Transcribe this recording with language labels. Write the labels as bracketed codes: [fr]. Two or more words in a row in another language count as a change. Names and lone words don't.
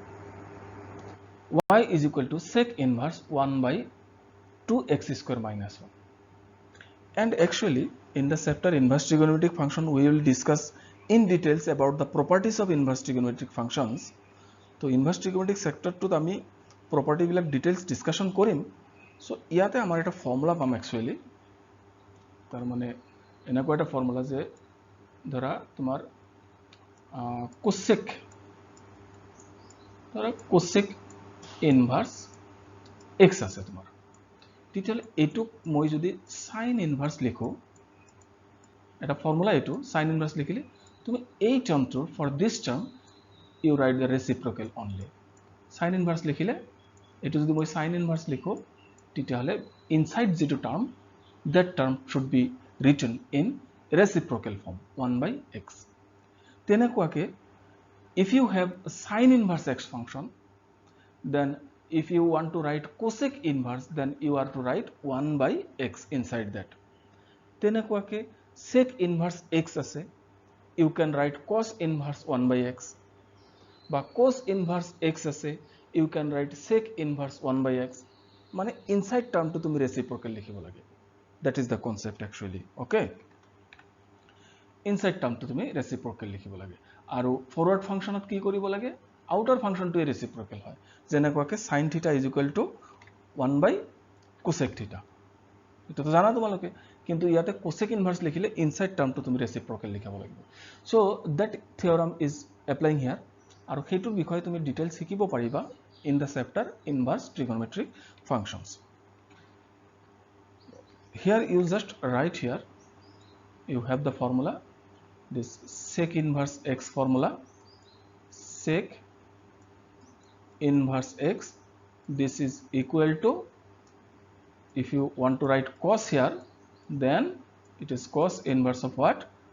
[en] Y is equal to sec inverse 1 by 2x square minus 1. And actually in the chapter inverse trigonometric function we will discuss in details about the properties of inverse trigonometric functions. So inverse trigonometric sector [as] to আমি property বিলাক [en] details discussion [as] কৰিম. So ইয়াতে আমাৰ এটা ফৰ্মুলা পাম actually, তাৰ মানে এনেকুৱা এটা ফৰ্মুলা যে ধৰা তোমাৰ [en] cosec inverse x [as] আছে তোমাৰ, তেতিয়াহ'লে এইটোক মই যদি [en] sin inverse [as] লিখো, এটা ফর্মুলা এটো [en] sin inverse [as] লিখিলে তুমি এই টার্মটোৰ [en] for this term you write the reciprocal only sin inverse [as] লিখিলে এটো যদি মই [en] sin inverse [as] লিখো তেতিয়াহলে [en] inside [as] যেটো টার্ম [en] that term should be written in reciprocal form 1/x তেনেকুৱাকে if you have a sin inverse x function then if you want to write cosec inverse then you are to write 1/x inside that তেনেকুৱাকে sec inverse x আছে you can write cos inverse 1/x বা cos inverse x আছে you can write sec inverse 1/x মানে inside term to তুমি reciprocal [as] লিখিব লাগে [en] that is the concept actually okay inside term to তুমি reciprocal [as] লিখিব লাগে আৰু [en] forward function [as] কি কৰিব লাগে [en] outer function to reciprocal [as] হয় যেনেকুৱাকে [en] sin theta is equal to 1/cosec theta [as] এটা তো জানা তোমালোকে কিন্তু ইয়াতে [en] cosec inverse লিখিলে inside term to তুমি reciprocal [as] লিখাব লাগিব [en] so that theorem is applying here [as] আৰু হেতুৰ বিষয়ে তুমি ডিটেইলছ শিকিব পাৰিবা [en] in the chapter inverse trigonometric functions here you just write here you have the formula this sec inverse x formula sec inverse x this is equal to if you want to write cos here then it is cos inverse of what